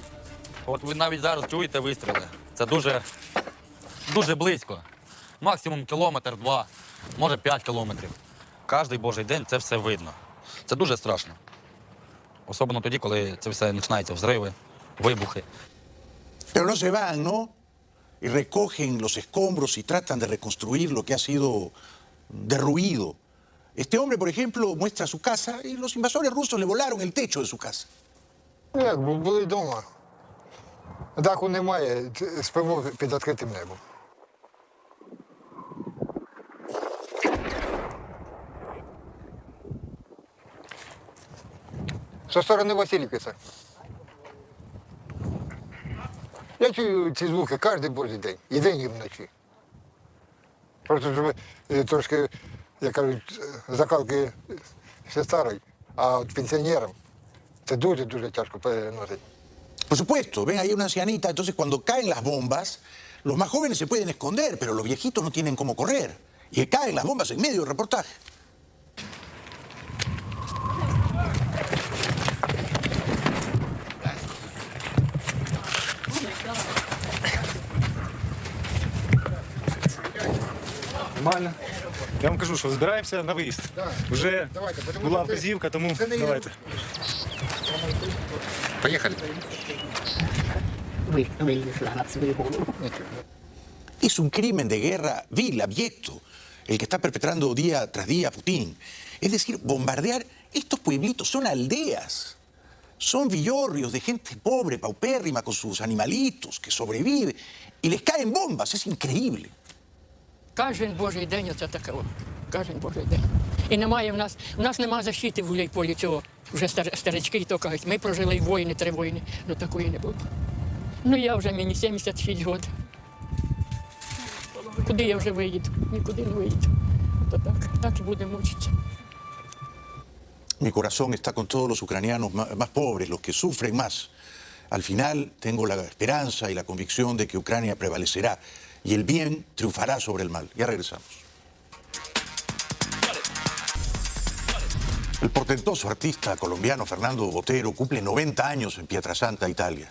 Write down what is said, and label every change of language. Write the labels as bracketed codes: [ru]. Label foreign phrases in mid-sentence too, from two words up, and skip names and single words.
[uk] От ви навіть зараз чуєте вистріли. Це дуже близько. Максимум кілометр-два, може 5 кілометрів. Кожний божий день це все видно. Це дуже страшно. Особливо тоді, коли це все починається взриви, вибухи. [es] Pero no se van, ¿no? Y recogen los escombros y tratan de reconstruir lo que ha sido derruido. Este hombre, por ejemplo, muestra su casa y los invasores rusos le volaron el techo de su casa. [uk] Як, були вдома. Даху немає, спимо під відкритим небом. Зі сторони Васильівки це. Я чую ці звуки кожен божий день, і день, і вночі. Просто що ми трошки, як кажуть, закалки ще старий, а от пенсіонерам це дуже-дуже тяжко переносить. [es] Por supuesto, ven ahí una ancianita, entonces cuando caen las bombas, los más jóvenes se pueden esconder, pero los viejitos no tienen cómo correr. Y caen las bombas en medio del reportaje. [uk] Нормально. Я вам кажу, що збираємося на виїзд. Вже була вказівка, тому давайте. Поехали. [es] Es un crimen de guerra vil, abyecto, el que está perpetrando día tras día Putin. Es decir, bombardear estos pueblitos, son aldeas, son villorrios de gente pobre, paupérrima, con sus animalitos, que sobrevive, y les caen bombas, es increíble. [uk] Кожен божий день оце таке. Кожен божий день. І немає в нас немає защити в Гуляйполі цього. Вже старички то кажуть, ми прожили війни, 3 війни, ну такої не було. Ну я вже, мені 76 років. Куди я вже виїду? Нікуди не виїду. То так і будемо мучитися. [es] Mi corazón está con todos los ucranianos más pobres, los que sufren más. Al final tengo la esperanza y la convicción de que Ucrania prevalecerá y el bien triunfará sobre el mal. Ya regresamos. El portentoso artista colombiano Fernando Botero cumple 90 años en Pietrasanta, Italia.